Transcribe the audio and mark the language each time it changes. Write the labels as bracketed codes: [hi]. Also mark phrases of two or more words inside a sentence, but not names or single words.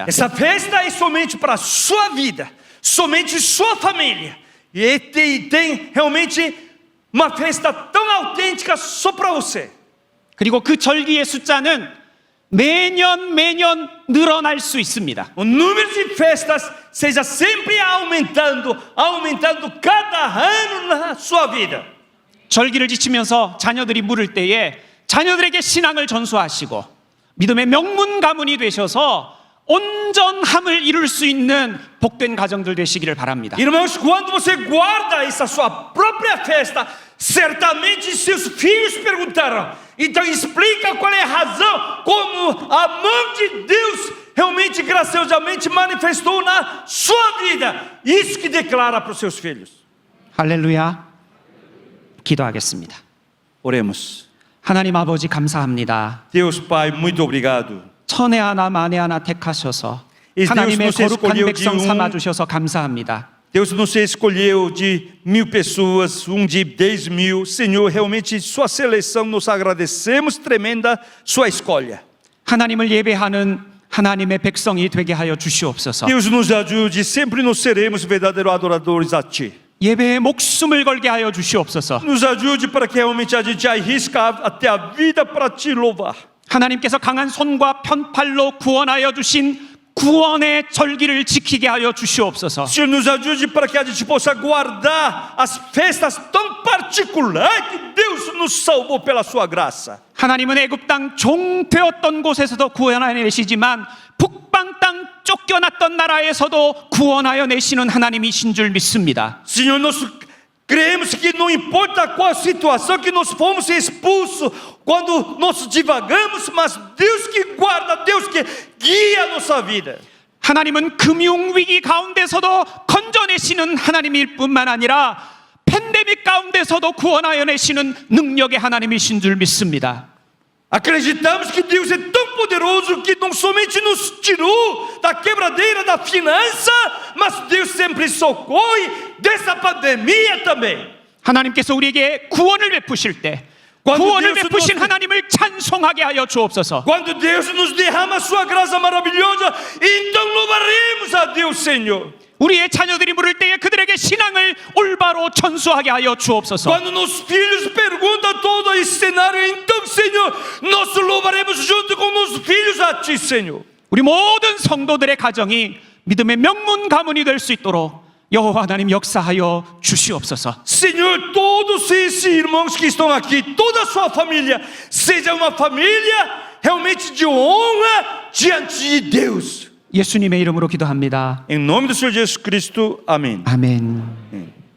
[pt] Essa festa é somente para a sua vida, somente sua família. E tem realmente uma festa tão autêntica só para você. [ko] 그리고 그 절기의 숫자는 매년 늘어날 수 있습니다. [pt] O número de festas seja sempre aumentando cada ano na sua vida. [ko] 절기를 지치면서 자녀들이 물을 때에 자녀들에게 신앙을 전수하시고 믿음의 명문 가문이 되셔서 온전함을 이룰 수 있는 복된 가정들 되시기를 바랍니다. [pt] Irmãos, quando você guarda essa sua própria festa, certamente seus filhos perguntarão. Então explica qual é a razão, como a mão de Deus realmente graciosamente manifestou na sua vida. Isso que declara para os seus filhos. [ko] 할렐루야. 기도하겠습니다. [pt] Oremos. [ko] 하나님 아버지 감사합니다. [pt] Deus Pai, muito obrigado. [ko] 천에 하나 만에 하나 택하셔서 하나님의 거룩한 백성 삼아주셔서 감사합니다. [pt] Deus nos escolheu de 1000 pessoas, de 10.000. Senhor, realmente sua seleção, nos agradecemos, tremenda sua escolha. [ko] 하나님을 예배하는 하나님의 백성이 되게 하여 주시옵소서. [pt] Deus nos ajude, sempre nós seremos verdadeiros adoradores a Ti. [ko] 예배에 목숨을 걸게 하여 주시옵소서. [pt] Nos ajude para que realmente a gente arrisque até a vida para te louvar. [ko] 하나님께서 강한 손과 편팔로 구원하여 주신 구원의 절기를 지키게 하여 주시옵소서. [pt] Senhor, nos ajude para que a gente possa guardar as festas tão particulares que Deus nos salvou pela sua graça. [ko] 하나님은 애굽 땅 종되었던 곳에서도 구원하여 내시지만 북방 땅 쫓겨났던 나라에서도 구원하여 내시는 하나님이신 줄 믿습니다. [pt] Senhor, nós cremos que não importa qual situação que nós fomos expulsos, quando nós divagamos, mas Deus que guarda, Deus que guia a nossa vida. [ko] 하나님은 금융 위기 가운데서도 건져내시는 하나님일 뿐만 아니라 팬데믹 가운데서도 구원하여 내시는 능력의 하나님이신 줄 믿습니다. [pt] Acreditamos que Deus é tão poderoso que não somente nos tirou da quebradeira da finança, mas Deus sempre socorre dessa pandemia também. [ko] 하나님께서 우리에게 구원을 베푸실 때 구원을 베푸신 하나님을 찬송하게 하여 주옵소서. [pt] Quando Deus nos derrama a sua graça maravilhosa, então louvaremos a Deus, Senhor. [ko] 우리의 자녀들이 물을 때에 그들에게 신앙을 올바로 전수하게 하여 주옵소서. [pt] Quando nossos filhos perguntam todo esse cenário, então, Senhor, nós louvaremos junto com nossos filhos a Ti, Senhor. [ko] 우리 모든 성도들의 가정이 믿음의 명문 가문이 될 수 있도록 여호와 하나님 역사하여 주시옵소서. [pt] Senhor, todos esses irmãos que estão aqui, toda a sua família, seja uma família realmente de honra diante de Deus. [ko] 예수님의 이름으로 기도합니다. [pt] Em nome do Senhor Jesus Cristo, amém. [ko] 아멘.